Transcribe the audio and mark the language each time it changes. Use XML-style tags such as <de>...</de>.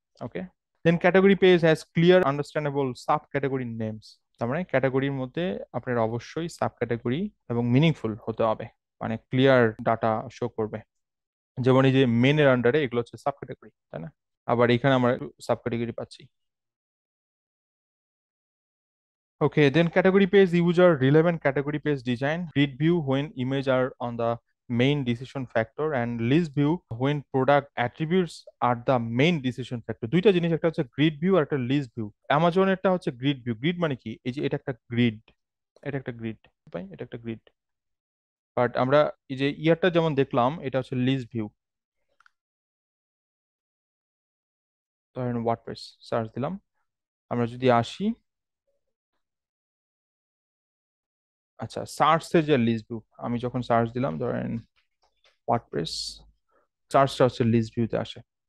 <en>Okay, then category page has clear understandable sub category names.</en> <bn>তার মানে ক্যাটাগরির মধ্যে আপনার অবশ্যই সাব ক্যাটাগরি এবং মিনিংফুল হতে হবে, মানে ক্লিয়ার ডাটা শো করবে। যেমন এই যে মেনের আন্ডারে এগুলো হচ্ছে সাব ক্যাটাগরি, তাই না? আবার এখানে আমরা সাব ক্যাটাগরি পাচ্ছি।</bn> <en>Okay, then category page user relevant category page design, grid view when image are on the main decision factor, and list view when product attributes are the main decision factor.</en> <bn>দুইটা জিনিস, একটা হচ্ছে grid view আর একটা list view. অ্যামাজনেরটা হচ্ছে grid view. Grid মানে কি? এই যে এটা একটা গ্রিড, এটা একটা গ্রিড, ভাই এটা একটা গ্রিড। বাট আমরা এই যে ইয়ারটা যেমন দেখলাম, এটা হচ্ছে লিস্ট ভিউ। ধরেন ওয়ার্ডপ্রেস সার্চ দিলাম, আমরা যদি আসি, আচ্ছা সার্চের যে লিস্ট ভিউ, আমি যখন সার্চ দিলাম ধরেন ওয়ার্ডপ্রেস, সার্চটা হচ্ছে লিস্ট ভিউতে আসে।</bn>